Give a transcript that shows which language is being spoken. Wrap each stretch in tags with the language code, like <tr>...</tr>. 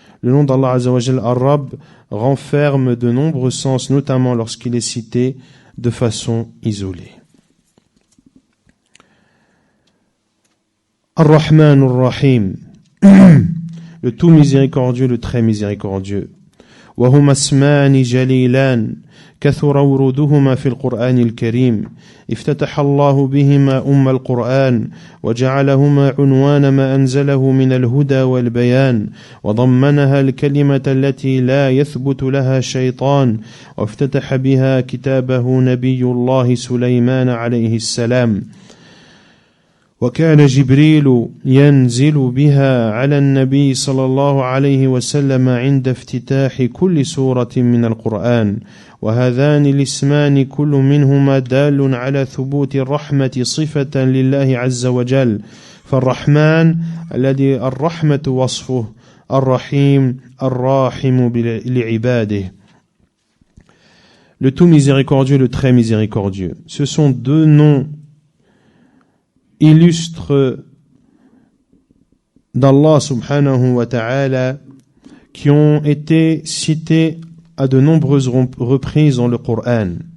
<fr>Le nom d'Allah Azza wa Jal, Ar-Rabb, renferme de nombreux sens, notamment lorsqu'il est cité de façon isolée. Ar-Rahman Ar-Rahim, le tout miséricordieux, le très miséricordieux.</fr> <ar>وهما اسمان جليلان كثر ورودهما في القرآن الكريم افتتح الله بهما القرآن وجعلهما عنوان ما أنزله من الهدى والبيان وضمنها الكلمة التي لا يثبت لها شيطان وافتتح بها كتابه نبي الله سليمان عليه السلام وكان جبريل ينزل بها على النبي صلى الله عليه وسلم عند افتتاح كل سورة من القرآن وهذان الاسمان كل منهما دال على ثبوت الرحمة صفة لله عز وجل فالرحمن الذي الرحمة وصفه الرحيم الراحم لعباده.</ar> <fr>Le tout miséricordieux, le très miséricordieux. Ce sont deux noms illustres d'Allah subhanahu wa ta'ala qui ont été cités à de nombreuses reprises dans le Coran.</fr>